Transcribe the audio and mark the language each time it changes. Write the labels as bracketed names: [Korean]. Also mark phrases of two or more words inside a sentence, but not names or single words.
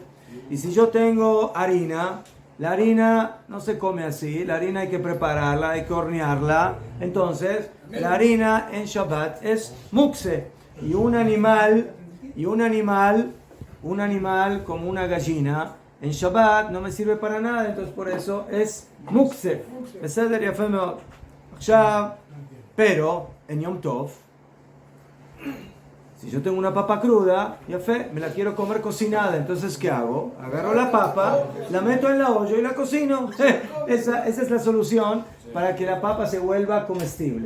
[Spanish] Y si yo tengo harina, la harina no se come así. La harina hay que prepararla, hay que hornearla. Entonces, la harina en Shabbat es muktzeh. Y un animal como una gallina, en Shabbat no me sirve para nada, entonces por eso es muktzeh. [Hebrew] בסדר, יפה מאוד. עכשיו, [Spanish] pero en Yom Tov, si yo tengo una papa cruda, yafé, me la quiero comer cocinada, entonces ¿qué hago? Agarro la papa, la meto en la olla y la cocino. Esa es la solución para que la papa se vuelva comestible.